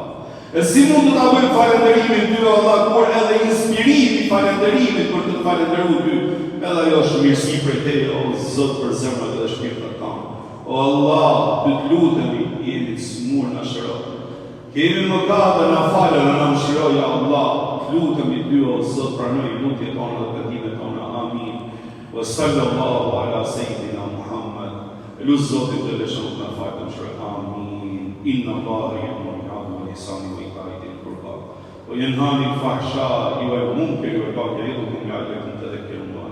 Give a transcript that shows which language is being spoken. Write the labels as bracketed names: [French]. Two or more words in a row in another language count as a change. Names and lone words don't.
[Albanian] E si mund të ta bëjmë falënderimin ty Allah, kur edhe inspirimi falënderimit për të falënderuar ty, edhe ajo është mirësi prej teje, o Zot, për zemrat dhe shpirtat tanë. O Allah, të lutemi, jemi të smur na shëro. Kemi mëkate na falë dhe na mëshiro ja Allah. Të lutemi ty, o Zot, pranoj lutjet tona dhe kërkimet tona. Amin. [Arabic] وصلى الله على سيدنا محمد. [Albanian] Lusë Zotit xhaleshanu të na falë të mëshiroj. Amin. [Arabic] إن الله يأمر بالعدل والإحسان وإيتاء ذي القربى وينهى عن الفحشاء والمنكر والبغي يعظكم لعلكم تذكرون.